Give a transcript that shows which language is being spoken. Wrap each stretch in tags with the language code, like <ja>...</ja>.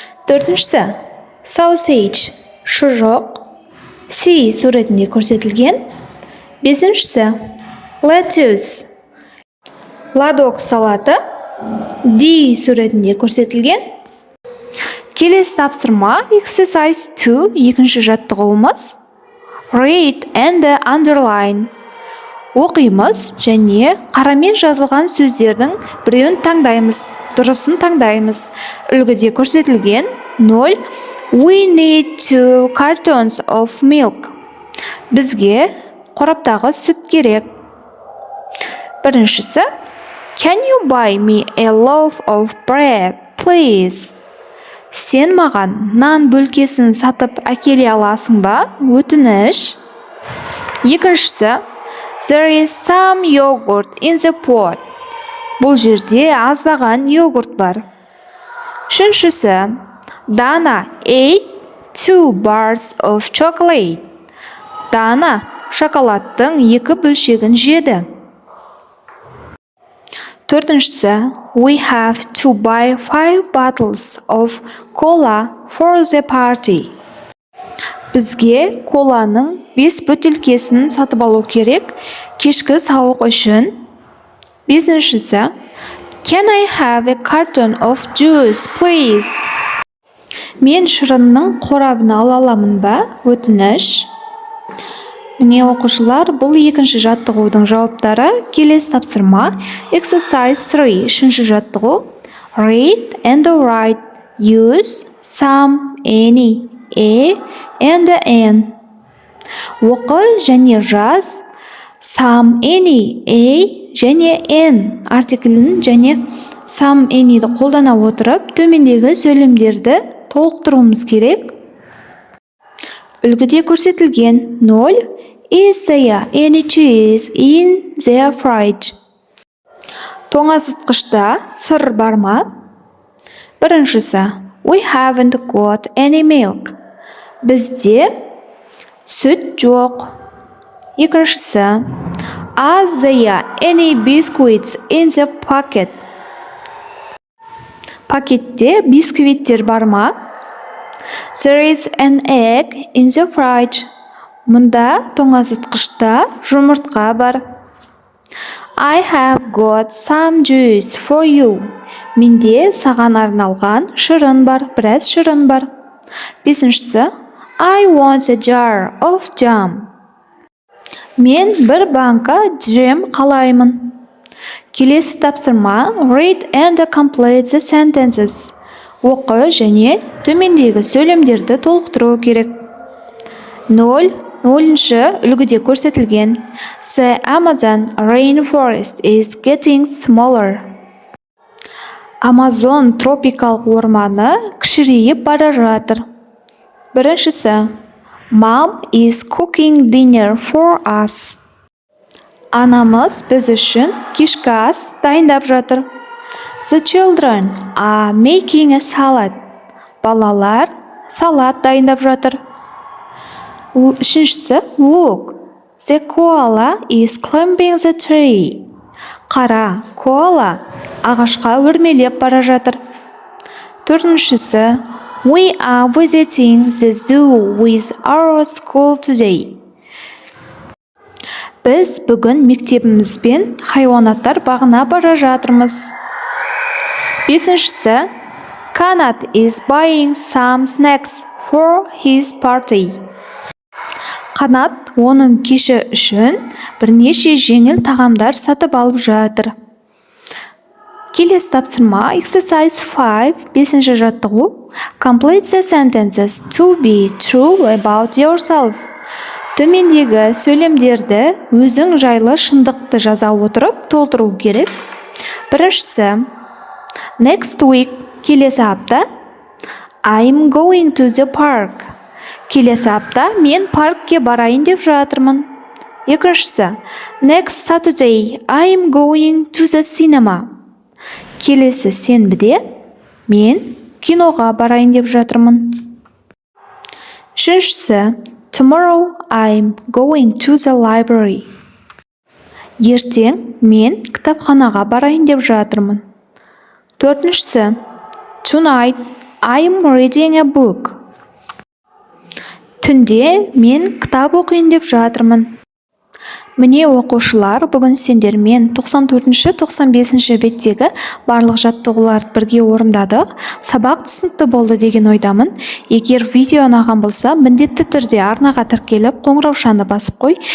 <kk>Төртіншісі sausage. Шұжық C суретінде көрсетілген. Бесіншісі lettuce. Ладок салаты D суретінде көрсетілген. Келесі тапсырма exercise 2. Екінші жаттығуымыз</kk> <en>read and underline.</en> <kk>Оқимыз және қарамен жазылған сөздердің біреуін таңдаймыз, дұрысын таңдаймыз. Үлгіде көрсетілген</kk> <en>0. We need 2 cartons of milk.</en> <kk>Бізге қораптағы сүт керек. Біріншісі</kk> <en>Can you buy me a loaf of bread, please?</en> <kk>Сен маған нан бөлкесін сатып әкеле аласың ба? Өтініш. Екіншісі</kk> <en>There is some yogurt in the pot.</en> <kk>Бұл жерде аздаған йогурт бар. Үшіншісі</kk> <en>Dana ate 2 bars of chocolate.</en> <kk>Дана шоколадтың 2 бөлшегін жеді. Төртіншісі</kk> <en>We have to buy 5 bottles of cola for the party.</en> <kk>Бізге коланың 5 бөтелкесін сатып алу керек кешкі сауық үшін. Бесіншісі</kk> <en>Can I have a carton of juice, please?</en> <kk>Мен шырынның қорабын ала аламын ба? Өтініш. Міне оқушылар, бұл екінші жаттығудың жауаптары. Келесі тапсырма exercise 3. Үшінші жаттығу</kk> <en>read and write. Use some, any, a and n.</en> <kk>Оқы және жаз some, any, a және n артиклін және some, anyді қолдана отырып төмендегі сөйлемдерді толықтыруымыз керек. Үлгіде көрсетілген 0.</kk> <en>Is there any cheese in the fridge?</en> <kk>Тоңазытқышта сыр бар ма? Біріншісі</kk> <en>We haven't got any milk.</en> <kk>Бізде сүт жоқ. Екіншісі</kk> <en>Are there any biscuits in the packet?</en> <kk>Пакетте бисквиттер бар ма?</kk> <en>There is an egg in the fridge.</en> <kk>Мұнда тоңазытқышта жұмыртқа бар.</kk> <en>I have got some juice for you.</en> <kk>Менде саған арналған шырын бар, біраз шырын бар. Бесіншісі</kk> <en>I want a jar of jam.</en> <kk>Мен бір банка джем қалаймын. Келесі тапсырма</kk> <en>read and complete the sentences.</en> <kk>Оқы және төмендегі сөйлемдерді толықтыру керек. 0. Үлгіде көрсетілген</kk> <en>The Amazon rainforest is getting smaller.</en> <kk>Амазон тропикалық орманы кішірейіп бара жатыр. Біріншісі</kk> <en>Mom is cooking dinner for us.</en> <kk>Анамыз біз үшін кешкі ас дайындап жатыр.</kk> <en>The children are making a salad.</en> <kk>Балалар салат дайындап жатыр. Үшіншісі</kk> <en>Look, the koala is climbing the tree.</en> <kk>Қара, коала ағашқа өрмелеп бара жатыр. Төртіншісі,</kk> <en>we are visiting the zoo with our school today.</en> <kk>Біз бүгін мектебімізбен хайуанаттар бағына бара жатырмыз. Бесіншісі,</kk> <en>Kanat is buying some snacks for his party.</en> <kk>Қанат оның кеші үшін бірнеше жеңіл тағамдар сатып алып жатыр. Келесі тапсырма exercise 5, бесінші жаттығу.</kk> <en>Complete the sentences to be true about yourself.</en> <kk>Төмендегі сөйлемдерді өзің жайлы шындықты жаза отырып толтыру керек. Біріншісі,</kk> <en>next week,</en> <kk>келесі апта.</kk> <en>I'm going to the park.</en> <kk>Келесі апта мен паркке барайын деп жатырмын. Екіншісі,</kk> <en>next Saturday, I'm going to the cinema.</en> <kk>Келесі сенбіде мен киноға барайын деп жатырмын. Үшіншісі,</kk> <en>tomorrow I'm going to the library.</en> <kk>Ертең мен кітапханаға барайын деп жатырмын. Төртіншісі,</kk> <en>tonight I'm reading a book.</en> <kk>Түнде мен кітап оқиын деп жатырмын. Міне оқушылар, бүгін сендермен 94-95 беттегі барлық жаттығуларды бірге орындадық. Сабақ түсінікті болды деген ойдамын. Егер видео ұнаған болса, міндетті түрде арнаға тіркеліп, қоңыраушаны басып қой.</kk>